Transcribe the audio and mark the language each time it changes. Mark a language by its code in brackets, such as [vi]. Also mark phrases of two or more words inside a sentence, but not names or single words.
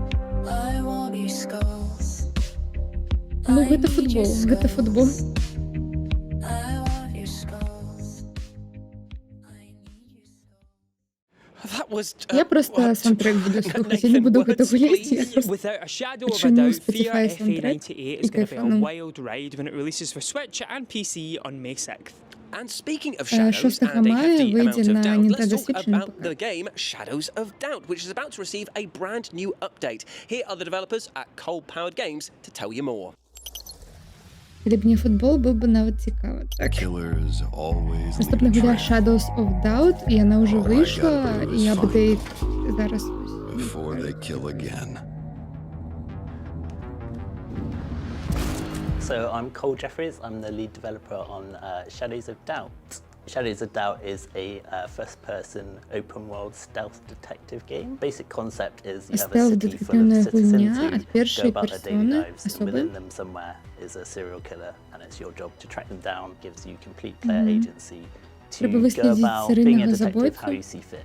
[be] Ну, гэта футбол, гэта футбол. Я просто саундтрек буду слухаць, я не буду гэта гуляць, я просто пачну Spotify саундтрек і кайфану. [en] And speaking of shadows, and a hefty amount of doubt, let's talk about the game Shadows of Doubt, which is about to receive a brand new update. Here are the developers at Cold Powered Games to tell you more. [be] Калі б не футбол, быў бы нават цікава. Так. Наступна гуля Shadows of Doubt, і яна ўжо выйшла, і апдейт зараз. [en] So I'm Cole Jeffries, I'm the lead developer on Shadows of Doubt. Shadows of Doubt is a first-person open-world stealth detective game. Basic concept is you have a city full of citizens who go about their daily lives, and within them somewhere is a serial killer, and it's your job to track them down, gives you complete player agency to go about being a detective how you see fit.